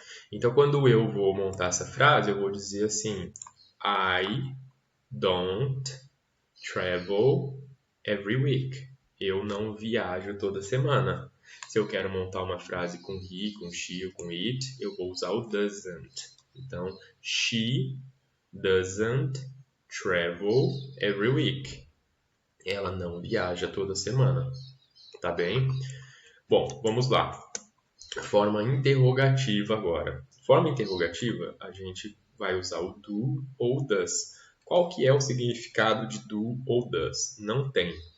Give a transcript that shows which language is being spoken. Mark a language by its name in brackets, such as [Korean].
[Portuguese] Então, quando eu vou montar essa frase, eu vou dizer assim, I don't travel every week. Eu não viajo toda semana. Se eu quero montar uma frase com he, com she ou com it, eu vou usar o doesn't. [English] Então, she doesn't travel every week. [Portuguese] Ela não viaja toda semana. Tá bem? Bom, vamos lá. Forma interrogativa agora. Forma interrogativa, a gente vai usar o do ou does. Qual que é o significado de do ou does? Não tem.